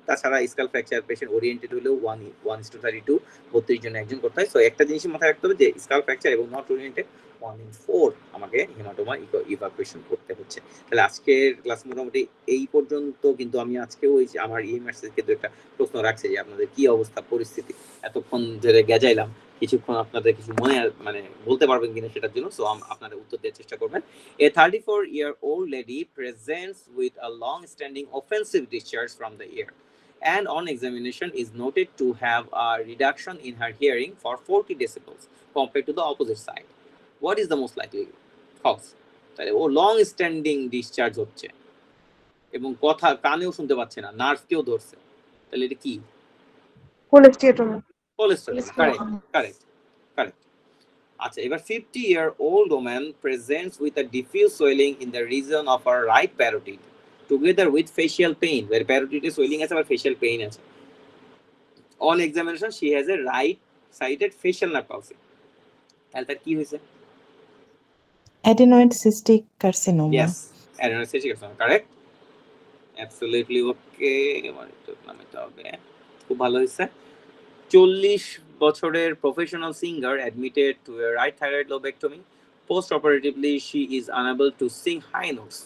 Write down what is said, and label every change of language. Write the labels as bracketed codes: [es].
[bn] তাছাড়া skull fracture patient oriented হলেও 1:32 32 জনে একজন করতে হয়। সো একটা জিনিস মাথায় রাখতে হবে যে স্কাল ফ্র্যাকচার এবং নট ওরিয়েন্টেড 1:4 আমাকে হেমাটোমা ইভাকুয়েশন করতে হচ্ছে। তাহলে আজকের ক্লাস মোটামুটি এই পর্যন্ত। কিন্তু আমি আজকেও ওই যে আমার ইএমআরসি কে একটা প্রশ্ন রাখছে যে আপনাদের কি অবস্থা পরিস্থিতি, এতক্ষণ ধরে গেজাইলাম, কিছুক্ষণ আপনাদের কিছু মনে মানে বলতে পারবেন কিনা সেটার জন্য। সো আপনারা উত্তর দেওয়ার চেষ্টা করবেন। [en] A 34-year-old lady presents with a long-standing offensive discharge from the ear, and on examination is noted to have a reduction in her hearing for 40 decibels compared to the opposite side. What is the most likely cause? [bn] তাহলে ও long standing discharge হচ্ছে এবং কথা কানেও শুনতে পাচ্ছে না, নার্ভকেও ধরছে, তাহলে এটা কি? Cholesteatoma. Cholesterol. Correct correct correct. আচ্ছা, এবার [en] 50-year-old woman presents with a diffuse swelling in the region of her right parotid together with facial pain, where parotid swelling আছে আর facial pain আছে. On examination she has a right sided facial nerve palsy. [bn] তাহলে তার কি হয়েছে? [en] Adenoid cystic carcinoma. Yes, adenoid cystic carcinoma, correct, absolutely okay. [bn] নামটা হবে, খুব ভালো হয়েছে। [en] 40 বছরের professional singer admitted to a right thyroid lobectomy, post operatively she is unable to sing high notes.